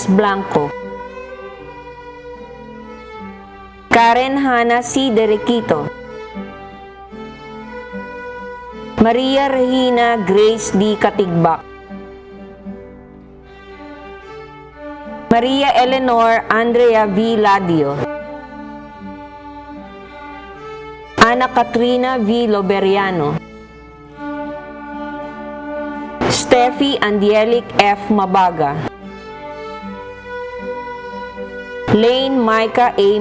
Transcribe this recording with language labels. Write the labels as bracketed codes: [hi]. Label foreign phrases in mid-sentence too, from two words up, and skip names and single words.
[tl] Blanco, Karen Hannah C. Derequito, Maria Regina Grace D. Katigbak, Maria Eleanor Andrea V. Ladio, Ana Katrina V. Loberiano, Steffi Angelic F. Mabaga, Lane Micah A.